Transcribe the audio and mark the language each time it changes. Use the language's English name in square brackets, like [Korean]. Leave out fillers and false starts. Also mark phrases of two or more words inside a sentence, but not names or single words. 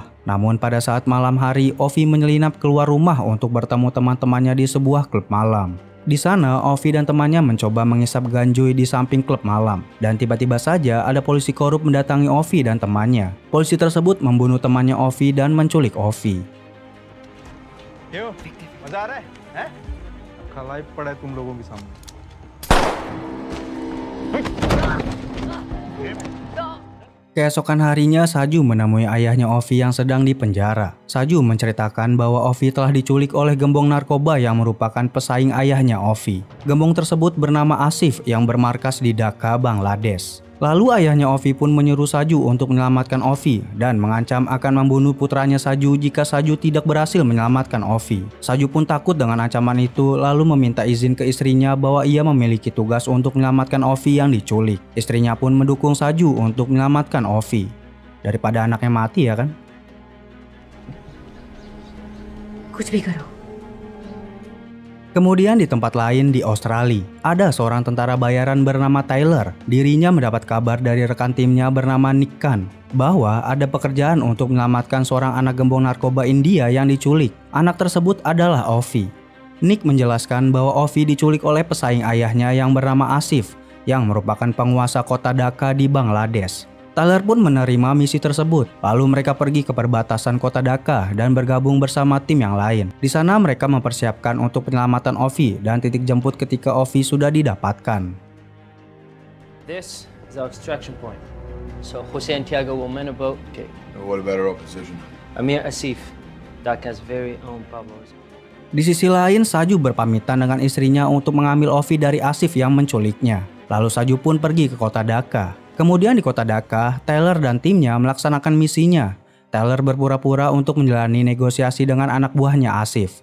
[Indonesian] Namun pada saat malam hari, Ovi menyelinap keluar rumah untuk bertemu teman-temannya di sebuah klub malam. Di sana, Ovi dan temannya mencoba mengisap ganjui di samping klub malam. Dan tiba-tiba saja ada polisi korup mendatangi Ovi dan temannya. Polisi tersebut membunuh temannya Ovi dan menculik Ovi. [Hindi] क्यों मजा आ रहा है हैं? रखा लाइव पड़ा है तुम लोगों के सामने। [Indonesian] Keesokan harinya, Saju menemui ayahnya Ovi yang sedang dipenjara. Saju menceritakan bahwa Ovi telah diculik oleh gembong narkoba yang merupakan pesaing ayahnya Ovi. Gembong tersebut bernama Asif yang bermarkas di Dhaka, Bangladesh. Lalu ayahnya Ovi pun menyuruh Saju untuk menyelamatkan Ovi dan mengancam akan membunuh putranya Saju jika Saju tidak berhasil menyelamatkan Ovi. Saju pun takut dengan ancaman itu lalu meminta izin ke istrinya bahwa ia memiliki tugas untuk menyelamatkan Ovi yang diculik. Istrinya pun mendukung Saju untuk menyelamatkan Ovi. Daripada anaknya mati ya kan? [Hindi] कुछ भी करो। [Indonesian] Kemudian di tempat lain di Australia, ada seorang tentara bayaran bernama Tyler. Dirinya mendapat kabar dari rekan timnya bernama Nick Khan bahwa ada pekerjaan untuk menyelamatkan seorang anak gembong narkoba India yang diculik. Anak tersebut adalah Ovi. Nick menjelaskan bahwa Ovi diculik oleh pesaing ayahnya yang bernama Asif, yang merupakan penguasa kota Dhaka di Bangladesh. Tyler pun menerima misi tersebut. Lalu mereka pergi ke perbatasan kota Dhaka dan bergabung bersama tim yang lain. Di sana mereka mempersiapkan untuk penyelamatan Ovi dan titik jemput ketika Ovi sudah didapatkan. [English] This is our extraction point. So Jose and Tiago will man a boat. Okay. What about our opposition? Amir Asif, Dhaka's very own Pablo. [Indonesian] Di sisi lain, Saju berpamitan dengan istrinya untuk mengambil Ovi dari Asif yang menculiknya. Lalu Saju pun pergi ke kota Dhaka. Kemudian di kota Dhaka, Tyler dan timnya melaksanakan misinya. Tyler berpura-pura untuk menjalani negosiasi dengan anak buahnya Asif.